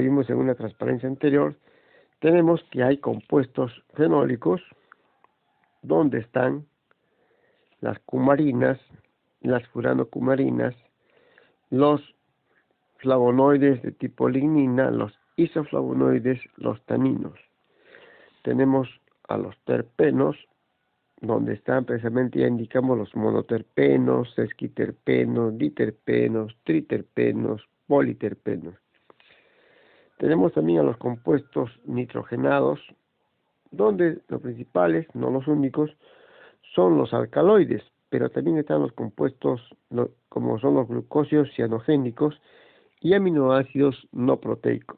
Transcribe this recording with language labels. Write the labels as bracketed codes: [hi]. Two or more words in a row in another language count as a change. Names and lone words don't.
[es] vimos en una transparencia anterior, tenemos que hay compuestos fenólicos, donde están las cumarinas, las furanocumarinas, los flavonoides de tipo lignina, los isoflavonoides, los taninos. Tenemos a los terpenos, donde están precisamente, ya indicamos, los monoterpenos, sesquiterpenos, diterpenos, triterpenos, politerpenos. Tenemos también a los compuestos nitrogenados, donde los principales, no los únicos, son los alcaloides, pero también están los compuestos como son los glucósidos cianogénicos y aminoácidos no proteicos.